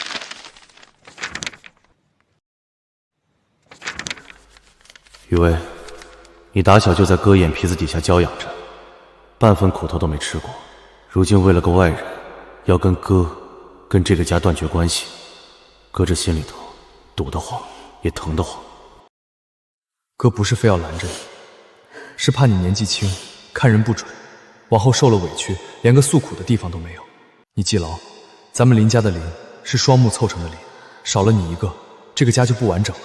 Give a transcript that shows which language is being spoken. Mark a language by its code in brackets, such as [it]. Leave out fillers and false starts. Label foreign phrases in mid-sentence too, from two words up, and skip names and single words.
[zh] 雨薇，你打小就在哥眼皮子底下嬌養着，半分苦頭都沒吃過， 如今為了個外人，要跟哥、跟這個家斷絕關係，哥這心裡頭堵得慌，也疼得慌。哥不是非要攔着你，是怕你年紀輕，看人不準，往後受了委屈，連個訴苦的地方都沒有。你記牢，咱們林家的林是雙木湊成的林，少了你一個，這個家就不完整了。